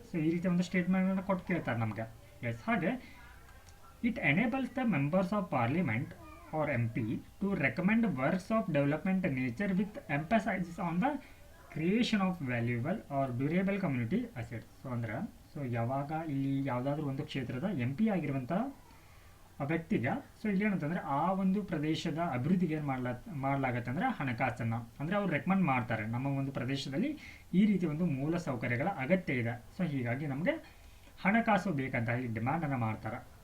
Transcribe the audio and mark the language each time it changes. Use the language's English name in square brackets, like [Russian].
[Kannada] So ಈ ರೀತಿ ಒಂದು ಸ್ಟೇಟ್ಮೆಂಟನ್ನು ಕೊಟ್ಟು ಕೇಳ್ತಾರೆ ನಮಗೆ. [English] Yes, ಹಾಗೆ it enables the members of parliament or MP to recommend works of development nature with emphasis on the creation of valuable or durable community assets. [Kannada] So ಅಂದ್ರೆ ಯಾವಾಗ ಇಲ್ಲಿ ಯಾವುದಾದ್ರೂ ಒಂದು ಕ್ಷೇತ್ರದ MP ಆಗಿರುವಂಥ ವ್ಯಕ್ತಿಗೆ, ಸೊ ಇಲ್ಲಿ ಏನಂತಂದರೆ ಆ ಒಂದು ಪ್ರದೇಶದ ಅಭಿವೃದ್ಧಿಗೆ ಏನು ಮಾಡಲಾಗತ್ತೆ ಅಂದರೆ ಹಣಕಾಸನ್ನು, ಅಂದರೆ ಅವ್ರು ರೆಕಮೆಂಡ್ ಮಾಡ್ತಾರೆ ನಮ್ಮ ಒಂದು ಪ್ರದೇಶದಲ್ಲಿ ಈ ರೀತಿ ಒಂದು ಮೂಲ ಸೌಕರ್ಯಗಳ ಅಗತ್ಯ ಇದೆ, ಸೊ ಹೀಗಾಗಿ ನಮಗೆ ಹಣಕಾಸು ಬೇಕಂತ ಹೇಳಿ ಡಿಮ್ಯಾಂಡನ್ನು ಮಾಡ್ತಾರೆ.